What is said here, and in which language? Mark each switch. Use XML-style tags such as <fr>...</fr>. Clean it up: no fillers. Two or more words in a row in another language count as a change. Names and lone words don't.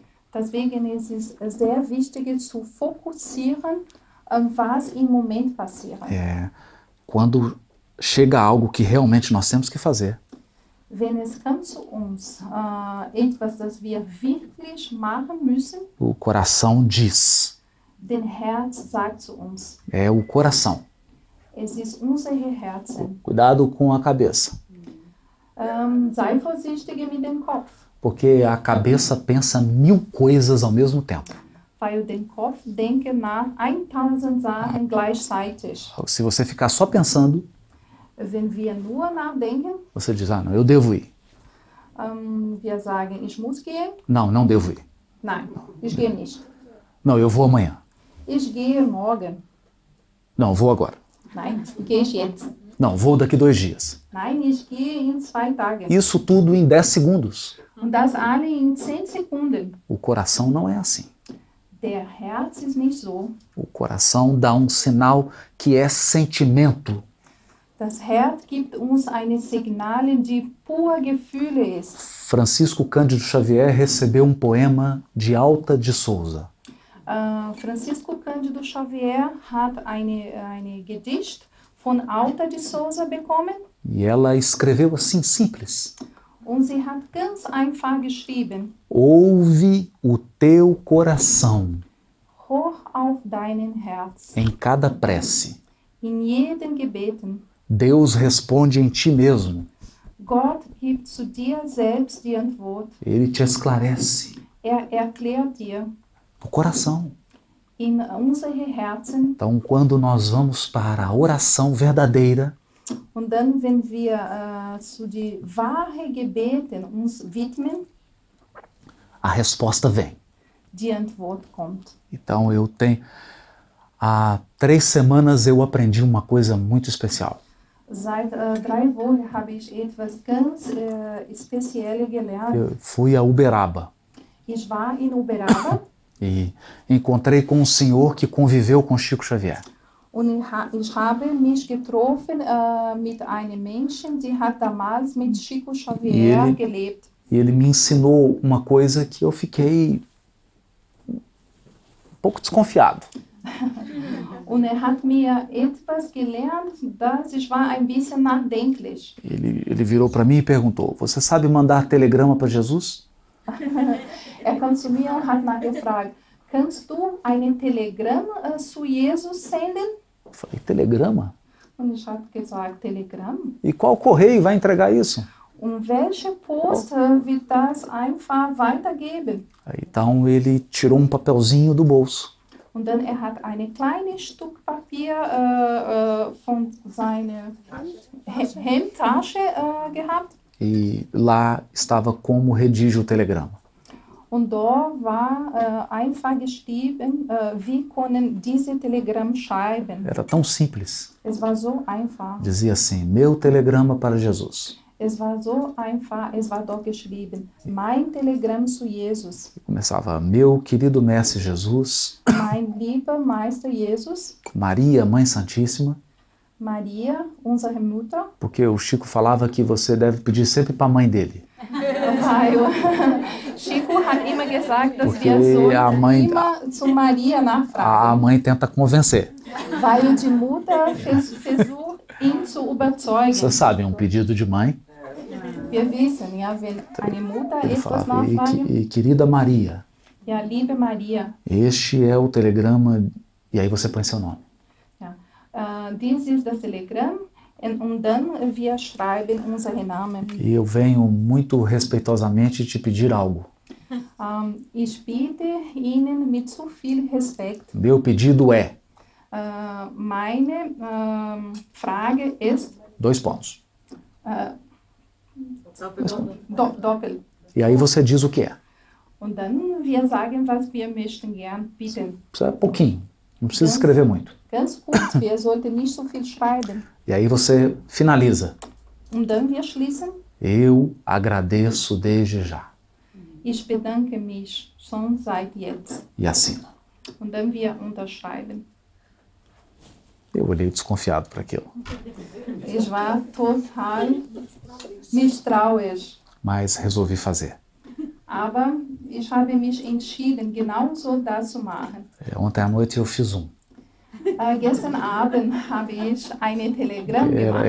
<de>Deswegen ist es sehr wichtig zu fokussieren, was im Moment passiert.</de> <pt>Quando chega algo que realmente nós temos que fazer,</pt> <de>Wenn es kommt zu uns, etwas, das wir wirklich machen müssen,</de> <pt>o coração diz.</pt> <de>den Herz sagt zu uns.</de> <pt>É o coração.</pt> <de>Es ist unser Herzen.</de> <pt>Cuidado com a cabeça,</pt> <de>Sei vorsichtig mit dem Kopf,</de> <pt>porque a cabeça pensa 1000 coisas ao mesmo tempo.</pt> <de>weil den Kopf denkt nach 1000 Sachen gleichzeitig.</de> <pt>Se você ficar só pensando,</pt> <de>Wenn wir nur nachdenken,</de> <pt>você diz, não, eu devo ir.</pt> <de>wir sagen, ich muss gehen.</de> <pt>Não, não devo ir.</pt> <de>Nein, ich gehe nicht.</de> <pt>Não, eu vou amanhã.</pt> <de>Ich gehe morgen.</de> <pt>Não, vou agora.</pt> <de>Nein, gehe ich jetzt.</de> <pt>Não, vou daqui 2 dias.</pt> <de>Nein, ich gehe in 2 Tagen.</de> <pt>Isso tudo em 10 segundos.</pt> <de>Und das alle in 10 Sekunden.</de> <pt>O coração não é assim.</pt> <de>Der Herz ist nicht so.</de> <pt>O coração dá um sinal que é sentimento.</pt> <de>Das Herz gibt uns eine Signale, die pur Gefühle ist.</de> <pt>Francisco Cândido Xavier recebeu um poema de Alta de Souza.</pt> <de>Francisco Cândido Xavier hat eine Gedicht von Alta de Souza bekommen</de> <pt>E ela escreveu assim, simples.</pt> <de>und sie hat ganz einfach geschrieben:</de> <pt>Ouve o teu coração</pt> <de>Hoch auf deinen Herz,</de> <pt>em cada prece.</pt> <de>in jedem Gebeten.</de> <pt>Deus responde em ti mesmo.</pt> <de>Gott gibt zu dir selbst die Antwort.</de> <pt>Ele te esclarece.</pt> <de>Erklärt dir</de> <pt>No coração.</pt> <de>in unsere Herzen.</de> <pt>Então, quando nós vamos para a oração verdadeira,</pt> <de>Und dann, wenn wir zu die wahren Gebeten uns widmen,</de> <pt>a resposta vem.</pt> <de>die Antwort kommt.</de> <pt>Então, há 3 semanas eu aprendi uma coisa muito especial.</pt> <de>Seit 3 Wochen habe ich etwas ganz Spezielles gelernt.</de> <pt>Eu fui a Uberaba</pt> <de>Ich war in Uberaba</de> <pt>e encontrei com um senhor que conviveu com Chico Xavier.</pt> <de>und ich habe mich getroffen mit einem Menschen, die hat damals mit Chico Xavier gelebt.</de> <pt>E ele me ensinou uma coisa que eu fiquei um pouco desconfiado.</pt> <de>Und hat mir etwas gelernt, dass ich war ein bisschen nachdenklich.</de> <pt>Ele virou para mim e perguntou: você sabe mandar telegrama para Jesus?</pt> <de>Kam zu mir und hat nachgefragt: Kannst du einen Telegramm zu Jesus senden?</de> <pt>Eu falei: telegrama?</pt> <de>Und ich habe gesagt: Telegramm?</de> <pt>E qual correio vai entregar isso?</pt> <de>Und welche Post wird das einfach weitergeben?</de> <pt>Então ele tirou um papelzinho do bolso.</pt> <de>Und dann hat ein kleines Stück Papier von seiner Hemdtasche gehabt.</de> <pt>E lá estava como redige o telegrama.</pt> <de>Und da war einfach geschrieben, wie können diese Telegramm schreiben.</de> <pt>Era tão simples.</pt> <de>Es war so einfach.</de> <pt>Dizia assim: meu telegrama para Jesus.</pt> <de>Es war so einfach, es war dort geschrieben: Mein Telegramm zu Jesus.</de> <pt>E começava: meu querido mestre Jesus,</pt> <de>Mein lieber Meister Jesus,</de> <pt>Maria, Mãe Santíssima,</pt> <de>Maria, unsere Mutter.</de> <pt>porque o Chico falava que você deve pedir sempre para a mãe dele.</pt> <de>Weil Chico hat immer gesagt, dass</de> <pt>Porque</pt> <de>wir</de> <pt>a mãe-</pt> <de>immer zu Maria</de> <pt>A</pt> <de>nachfragen.</de> <pt>mãe tenta convencer.</pt> <de>Weil die Mutter versucht, ihn zu überzeugen.</de> <pt>Vocês sabem, um pedido de mãe.</pt> <de>Wir wissen, ja, wenn eine Mutter</de> <pt>Ele</pt> <de>etwas</de> <pt>falava:</pt> <de>nachfragt,</de> <pt>e querida Maria,</pt> <de>ja, liebe Maria,</de> <pt>este é o telegrama. E aí você põe seu nome.</pt> <de>ja, dies ist das Telegramm und dann wir schreiben unsere Namen.</de> <pt>E eu venho muito respeitosamente te pedir algo.</pt> <de>Ich bitte Ihnen mit so viel Respekt.</de> <pt>Meu pedido é...</pt> <de>Meine Frage ist</de> <pt>2 pontos.</pt> <de>doppelt.</de> <pt>E aí você diz o que é.</pt> <de>Und dann wir sagen, was wir möchten gern bitten.</de> <pt>Isso é pouquinho. Não precisa escrever muito.</pt> <de>Ganz kurz, wir sollten nicht so viel schreiben.</de> <pt>E aí você finaliza.</pt> <de>Und dann wir schließen.</de> <pt>Eu agradeço desde já.</pt> <de>Ich bedanke mich schon seit jetzt.</de> <pt>E assina.</pt> <de>Und dann wir unterschreiben.</de> <pt>Eu olhei desconfiado para aquilo.</pt> <de>Ich war total misstrauisch.</de> <pt>Mas resolvi fazer.</pt> <de>Aber Ich habe mich entschieden, genauso das zu machen.</de> <pt>Ontem à noite eu fiz um.</pt> <de>Gestern Abend habe ich ein Telegramm gemacht.</de>